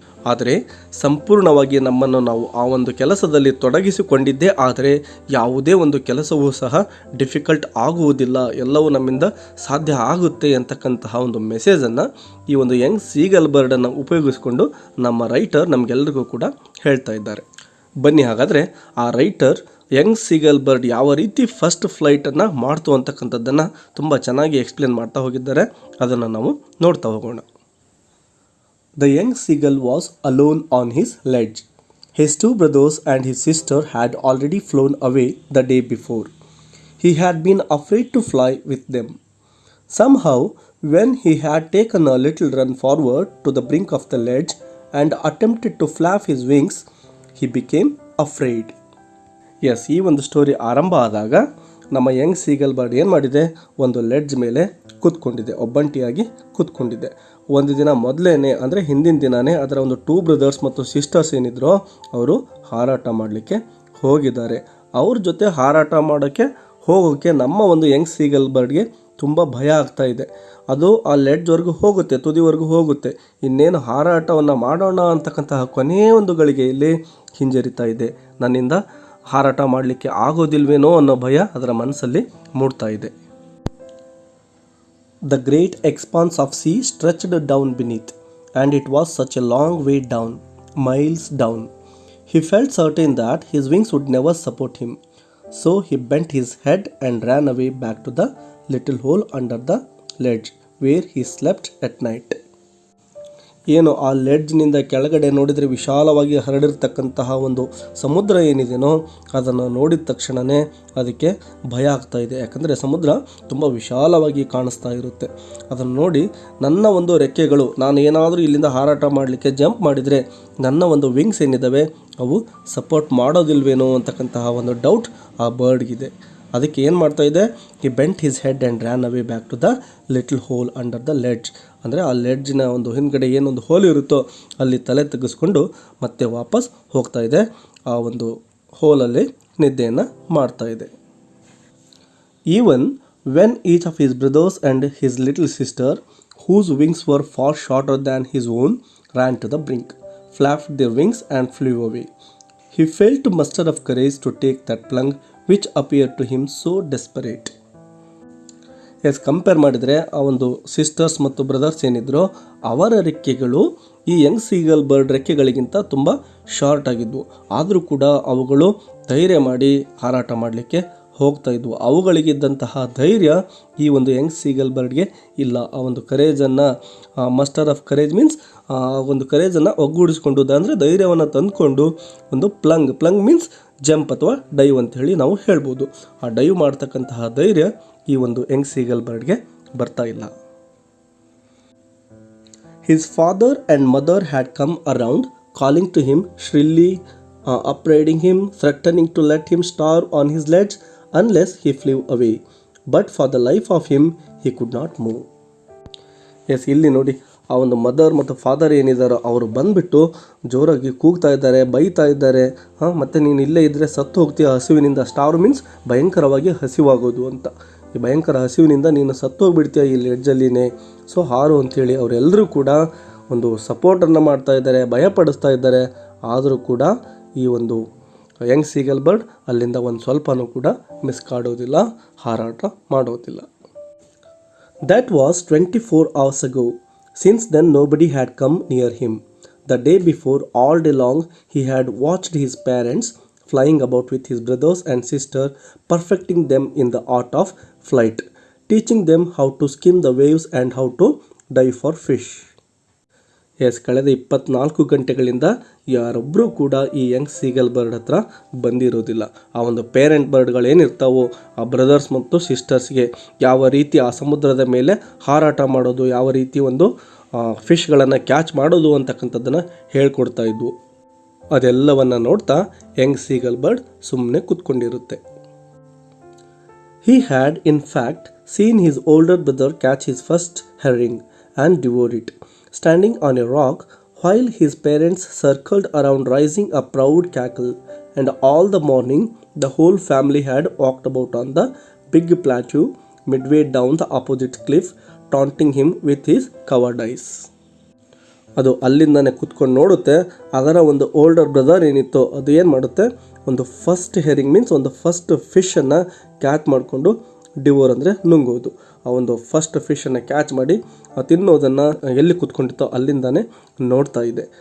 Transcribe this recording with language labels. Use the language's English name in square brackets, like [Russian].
[Kannada] ಆದರೆ ಸಂಪೂರ್ಣವಾಗಿ ನಮ್ಮನ್ನು ನಾವು ಆ ಒಂದು ಕೆಲಸದಲ್ಲಿ ತೊಡಗಿಸಿಕೊಂಡಿದ್ದೇ ಆದರೆ ಯಾವುದೇ ಒಂದು ಕೆಲಸವೂ ಸಹ ಡಿಫಿಕಲ್ಟ್ ಆಗುವುದಿಲ್ಲ, ಎಲ್ಲವೂ ನಮ್ಮಿಂದ ಸಾಧ್ಯ ಆಗುತ್ತೆ ಅಂತಕ್ಕಂತಹ ಒಂದು ಮೆಸೇಜನ್ನು ಈ ಒಂದು ಯಂಗ್ ಸೀಗಲ್ ಬರ್ಡನ್ನು ಉಪಯೋಗಿಸಿಕೊಂಡು ನಮ್ಮ ರೈಟರ್ ನಮಗೆಲ್ಲರಿಗೂ ಕೂಡ ಹೇಳ್ತಾ ಇದ್ದಾರೆ. ಬನ್ನಿ ಹಾಗಾದರೆ ಆ ರೈಟರ್ ಯಂಗ್ ಸೀಗಲ್ ಬರ್ಡ್ ಯಾವ ರೀತಿ ಫಸ್ಟ್ ಫ್ಲೈಟನ್ನು ಮಾಡ್ತು ಅಂತಕ್ಕಂಥದ್ದನ್ನು ತುಂಬ ಚೆನ್ನಾಗಿ ಎಕ್ಸ್ಪ್ಲೇನ್ ಮಾಡ್ತಾ ಹೋಗಿದ್ದಾರೆ. ಅದನ್ನು ನಾವು ನೋಡ್ತಾ ಹೋಗೋಣ. [English] The young seagull was alone on his ledge. His two brothers and his sister had already flown away the day before. He had been afraid to fly with them. Somehow, when he had taken a little run forward to the brink of the ledge and attempted to flap his wings, he became afraid. [Kannada] Yes, ಈ ಒಂದು story ಆರಂಭ ಆದಾಗ ನಮ್ಮ Young seagull bird ಏನು ಮಾಡಿದೆ, ಒಂದು ledge ಮೇಲೆ ಕೂತ್ಕೊಂಡಿದೆ, ಒಬ್ಬಂಟಿಯಾಗಿ ಕೂತ್ಕೊಂಡಿದೆ. ಒಂದು ದಿನ ಮೊದಲೇ ಅಂದರೆ ಹಿಂದಿನ ದಿನವೇ ಅದರ ಒಂದು ಟೂ ಬ್ರದರ್ಸ್ ಮತ್ತು ಸಿಸ್ಟರ್ಸ್ ಏನಿದ್ರು ಅವರು ಹಾರಾಟ ಮಾಡಲಿಕ್ಕೆ ಹೋಗಿದ್ದಾರೆ. ಅವ್ರ ಜೊತೆ ಹಾರಾಟ ಮಾಡೋಕ್ಕೆ ಹೋಗೋಕ್ಕೆ ನಮ್ಮ ಒಂದು ಯಂಗ್ ಸೀಗಲ್ ಬರ್ಡ್ಗೆ ತುಂಬ ಭಯ ಆಗ್ತಾ ಇದೆ. ಅದು ಆ ಲೆಡ್ಜ್ವರೆಗೂ ಹೋಗುತ್ತೆ, ತುದಿವರೆಗೂ ಹೋಗುತ್ತೆ, ಇನ್ನೇನು ಹಾರಾಟವನ್ನು ಮಾಡೋಣ ಅಂತಕ್ಕಂತಹ ಕೊನೆಯ ಒಂದು ಗಳಿಗೆಯಲ್ಲಿ ಹಿಂಜರಿತಾ ಇದೆ. ನನ್ನಿಂದ ಹಾರಾಟ ಮಾಡಲಿಕ್ಕೆ ಆಗೋದಿಲ್ವೇನೋ ಅನ್ನೋ ಭಯ ಅದರ ಮನಸ್ಸಲ್ಲಿ ಮೂಡ್ತಾ ಇದೆ. [English] The great expanse of sea stretched down beneath, and it was such a long way down, miles down. He felt certain that his wings would never support him, so he bent his head and ran away back to the little hole under the ledge where he slept at night. [Kannada] ಏನು ಆ ಲೆಡ್ಜ್ನಿಂದ ಕೆಳಗಡೆ ನೋಡಿದರೆ ವಿಶಾಲವಾಗಿ ಹರಡಿರ್ತಕ್ಕಂತಹ ಒಂದು ಸಮುದ್ರ ಏನಿದೆಯೋ ಅದನ್ನು ನೋಡಿದ ತಕ್ಷಣವೇ ಅದಕ್ಕೆ ಭಯ ಆಗ್ತಾ ಇದೆ. ಯಾಕಂದರೆ ಸಮುದ್ರ ತುಂಬ ವಿಶಾಲವಾಗಿ ಕಾಣಿಸ್ತಾ ಇರುತ್ತೆ. ಅದನ್ನು ನೋಡಿ ನನ್ನ ಒಂದು ರೆಕ್ಕೆಗಳು, ನಾನು ಏನಾದರೂ ಇಲ್ಲಿಂದ ಹಾರಾಟ ಮಾಡಲಿಕ್ಕೆ ಜಂಪ್ ಮಾಡಿದರೆ ನನ್ನ ಒಂದು ವಿಂಗ್ಸ್ ಏನಿದ್ದಾವೆ ಅವು ಸಪೋರ್ಟ್ ಮಾಡೋದಿಲ್ವೇನೋ ಅಂತಕ್ಕಂತಹ ಒಂದು ಡೌಟ್ ಆ ಬರ್ಡ್ಗಿದೆ. ಅದಕ್ಕೆ ಏನು ಮಾಡ್ತಾ ಇದೆ, [English] ಈ bent his head and ran away back to the little hole under the ledge. [Kannada] ಅಂದರೆ ಆ ಲೆಡ್ಜಿನ ಒಂದು ಹಿಂದ್ಗಡೆ ಏನೊಂದು ಹೋಲ್ ಇರುತ್ತೋ ಅಲ್ಲಿ ತಲೆ ತೆಗೆಸ್ಕೊಂಡು ಮತ್ತೆ ವಾಪಸ್ ಹೋಗ್ತಾ ಇದೆ, ಆ ಒಂದು ಹೋಲಲ್ಲಿ ನಿದ್ದೆಯನ್ನು ಮಾಡ್ತಾ ಇದೆ. [English] Even when each of his brothers and his little sister whose wings were far shorter than his own ran to the brink, flapped their wings and flew away. He failed to muster up courage to take that plunge which appeared to him so desperate. [Kannada] Compare ಮಾಡಿದರೆ ಆ ಒಂದು sisters ಮತ್ತು brothers ಏನಿದ್ರು ಅವರ ರೆಕ್ಕೆಗಳು ಈ Young seagull bird ರೆಕ್ಕೆಗಳಿಗಿಂತ ತುಂಬ short ಆಗಿದ್ವು. ಆದರೂ ಕೂಡ ಅವುಗಳು ಧೈರ್ಯ ಮಾಡಿ ಹಾರಾಟ ಮಾಡಲಿಕ್ಕೆ ಹೋಗ್ತಾ ಇದ್ವು. ಅವುಗಳಿಗಿದ್ದಂತಹ ಧೈರ್ಯ ಈ ಒಂದು ಯಂಗ್ ಸೀಗಲ್ ಬರ್ಡ್ಗೆ ಇಲ್ಲ. ಆ ಒಂದು ಕರೇಜನ್ನು, [English] muster of courage [Kannada] ಮೀನ್ಸ್ ಆ ಒಂದು ಕರೇಜನ್ನು ಒಗ್ಗೂಡಿಸ್ಕೊಂಡು ಅಂದರೆ ಧೈರ್ಯವನ್ನು ತಂದುಕೊಂಡು ಒಂದು ಪ್ಲಂಗ್ ಮೀನ್ಸ್ ಜಂಪ್ ಅಥವಾ ಡೈವ್ ಅಂತ ಹೇಳಿ ನಾವು ಹೇಳ್ಬೋದು. ಆ ಡೈವ್ ಮಾಡ್ತಕ್ಕಂತಹ ಧೈರ್ಯ ಈ ಒಂದು ಯಂಗ್ ಸೀಗಲ್ ಬರ್ಡ್ಗೆ ಬರ್ತಾ ಇಲ್ಲ. [English] His father and mother had come around, calling to him shrilly, upbraiding him, threatening to let him starve on his ledge unless he flew away. But for the life of him, he could not move. [Kannada] ಇಲ್ಲಿ ನೋಡಿ, ಆ ಒಂದು mother ಮತ್ತು father ಏನಿದ್ದಾರೋ ಅವರು ಬಂದುಬಿಟ್ಟು ಜೋರಾಗಿ ಕೂಗ್ತಾ ಇದ್ದಾರೆ, ಬೈತಾ ಇದ್ದಾರೆ. ಮತ್ತು ನೀನು ಇಲ್ಲೇ ಇದ್ದರೆ ಸತ್ತು ಹೋಗ್ತೀಯ ಹಸಿವಿನಿಂದ. ಸ್ಟಾರ್ ಮೀನ್ಸ್ ಭಯಂಕರವಾಗಿ ಹಸಿವಾಗೋದು ಅಂತ. ಈ ಭಯಂಕರ ಹಸಿವಿನಿಂದ ನೀನು ಸತ್ತು ಹೋಗ್ಬಿಡ್ತೀಯ ಈ ಲೆಡ್ಜಲ್ಲಿನೇ, ಸೊ ಹಾರು ಅಂಥೇಳಿ ಅವರೆಲ್ಲರೂ ಕೂಡ ಒಂದು ಸಪೋರ್ಟನ್ನು ಮಾಡ್ತಾ ಇದ್ದಾರೆ, ಭಯಪಡಿಸ್ತಾ ಇದ್ದಾರೆ. ಆದರೂ ಕೂಡ ಈ ಒಂದು ಯಂಗ್ ಸೀಗಲ್ ಬರ್ಡ್ ಅಲ್ಲಿಂದ ಒಂದು ಸ್ವಲ್ಪನೂ ಕೂಡ ಮಿಸ್ ಕಾಡೋದಿಲ್ಲ, ಹಾರಾಟ ಮಾಡೋದಿಲ್ಲ. [English] That was 24 hours ago. Since then nobody had come near him. The day before, all day long, he had watched his parents flying about with his brothers and sister, perfecting them in the art of flight, teaching them how to skim the waves and how to dive for fish. [Kannada] S, ಕಳೆದ 24 ಗಂಟೆಗಳಿಂದ ಯಾರೊಬ್ಬರೂ ಕೂಡ ಈ Young seagull bird ಹತ್ರ ಬಂದಿರೋದಿಲ್ಲ. ಆ ಒಂದು parent ಬರ್ಡ್ಗಳೇನಿರ್ತಾವೋ ಆ brothers ಮತ್ತು ಸಿಸ್ಟರ್ಸ್ಗೆ ಯಾವ ರೀತಿ ಆ ಸಮುದ್ರದ ಮೇಲೆ ಹಾರಾಟ ಮಾಡೋದು, ಯಾವ ರೀತಿ ಒಂದು ಫಿಶ್ಗಳನ್ನು ಕ್ಯಾಚ್ ಮಾಡೋದು ಅಂತಕ್ಕಂಥದ್ದನ್ನು ಹೇಳ್ಕೊಡ್ತಾ ಇದ್ವು. ಅದೆಲ್ಲವನ್ನು ನೋಡ್ತಾ ಯಂಗ್ ಸೀಗಲ್ ಬರ್ಡ್ ಸುಮ್ಮನೆ ಕೂತ್ಕೊಂಡಿರುತ್ತೆ. [English] He had in fact seen his older brother catch his first herring and devour it, standing on a rock while his parents circled around raising a proud cackle, and all the morning the whole family had walked about on the big plateau midway down the opposite cliff, taunting him with his covered eyes. [Kannada] ಅದು ಅಲ್ಲಿಂದನೇ ಕೂತ್ಕೊಂಡು ನೋಡುತ್ತೆ. ಅದರ ಒಂದು older brother ಏನಿತ್ತು ಅದು ಏನು ಮಾಡುತ್ತೆ, ಒಂದು ಫಸ್ಟ್ ಹೆರಿಂಗ್ ಮೀನ್ಸ್ ಒಂದು ಫಸ್ಟ್ ಫಿಶನ್ನು ಕ್ಯಾಚ್ ಮಾಡಿಕೊಂಡು, ಡಿವೋರ್ ಅಂದರೆ ನುಂಗೋದು, ಆ ಒಂದು ಫಸ್ಟ್ ಫಿಶನ್ನು ಕ್ಯಾಚ್ ಮಾಡಿ ತಿನ್ನೋದನ್ನು ಎಲ್ಲಿ ಕೂತ್ಕೊಂಡಿತ್ತೋ ಅಲ್ಲಿಂದನೇ ನೋಡ್ತಾ ಇದೆ.